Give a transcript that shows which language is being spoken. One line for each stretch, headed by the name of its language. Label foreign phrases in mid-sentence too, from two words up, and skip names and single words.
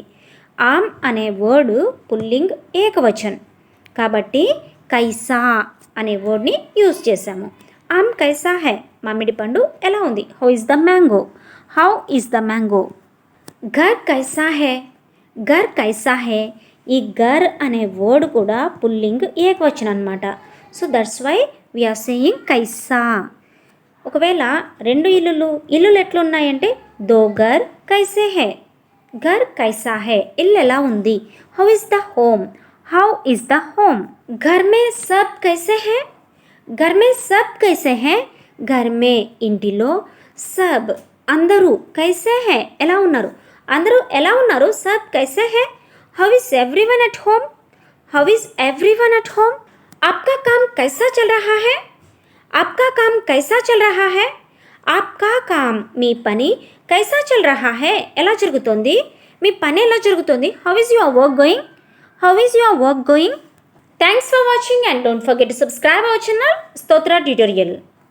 Telugu: ఆమ్ అనే వర్డ్
Hindi: पुल्लिंग एकवचन
Telugu: కాబట్టి కైసా అనే వర్డ్ని యూజ్ చేశాము.
Hindi: आम कैसा है,
Telugu: మామిడి పండు ఎలా ఉంది.
English: How is the mango, how is the mango.
Hindi: घर कैसा है, घर कैसा है,
Telugu: ఈ ఘర్ అనే వర్డ్ కూడా పుల్లింగ్ ఏకవచనం అనమాట.
English: So that's why we're saying kaisa.
Telugu: ఒకవేళ రెండు ఇల్లులు ఎట్లున్నాయంటే
Hindi: दो घर कैसे हैं, घर कैसा है
Telugu: ఇల్లు ఎలా ఉంది.
English: How is the home, how is the home.
Hindi: घर में सब कैसे हैं, घर में सब कैसे हैं, घर में ఇంటిలో సబ్ అందరూ कैसे हैं
Telugu: ఎలా ఉన్నారు, అందరూ ఎలా ఉన్నారు.
Hindi: सब कैसे हैं.
English: How is everyone at home, how is everyone at home.
Hindi: आपका काम कैसा चल रहा है, आपका काम कैसा चल रहा है. आपका काम
Telugu: మీ పని
Hindi: कैसा चल रहा है
Telugu: ఎలా జరుగుతోంది, మీ పని ఎలా జరుగుతోంది.
English: How is your work going, how is your work going. Thanks for watching and don't forget to subscribe our channel Stotra Tutorial.